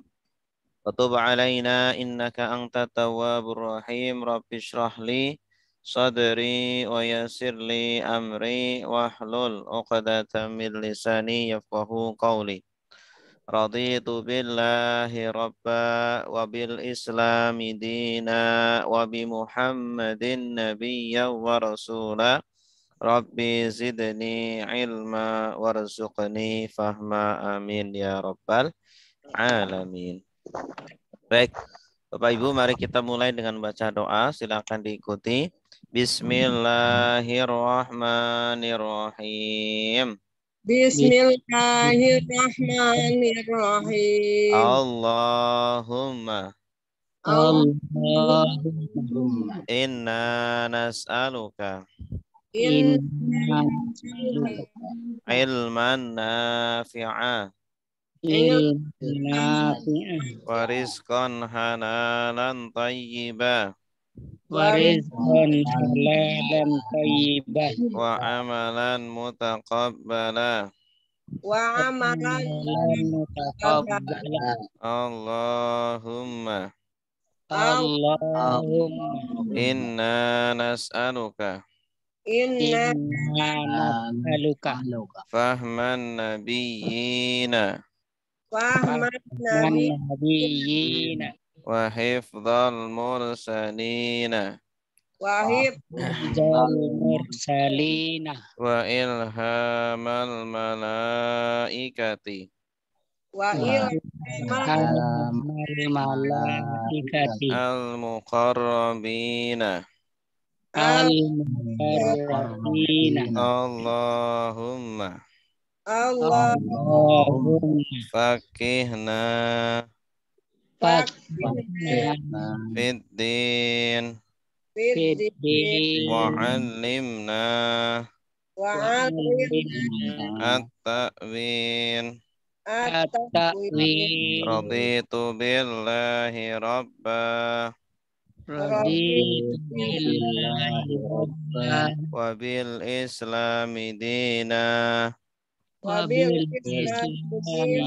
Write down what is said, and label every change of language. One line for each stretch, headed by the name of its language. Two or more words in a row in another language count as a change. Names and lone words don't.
Arabic: وتب علينا إنك أنت التواب الرحيم. رب اشرح لي صدري ويسر لي أمري واحلل عقدة من لساني يفقهوا قولي. رضيت بالله ربا وبالإسلام دينا وبمحمد نبيا ورسولا. رب زدني علما وارزقني فهما آمين يا رب العالمين.
Indonesian: Baik, Bapak Ibu, mari kita mulai dengan baca doa. Silakan diikuti.
Arabic: Bismillahirrahmanirrahim. Bismillahirrahmanirrahim. Allahumma Allahumma إنا نسألك inna علما نافعا ilman ورزقا حلالا طيبا ورزقا حلالا طيبة وعملا متقبلا. وعملا متقبلا. Allahumma Allahumma إنا نسألك إنا نسألك فهم النبيين فهم النبيين وحفظ المرسلين وحفظ المرسلين وإلهام الملائكة وإلهام الملائكة al-muqarrabina. al-muqarrabina. Allahumma Allahumma fakihna fakihna fiddin fiddin wa'allimna wa'allimna at-ta'win. at-ta'wil. رضيت بالله ربا رضيت بالله ربا وبالإسلام دينا وبالإسلام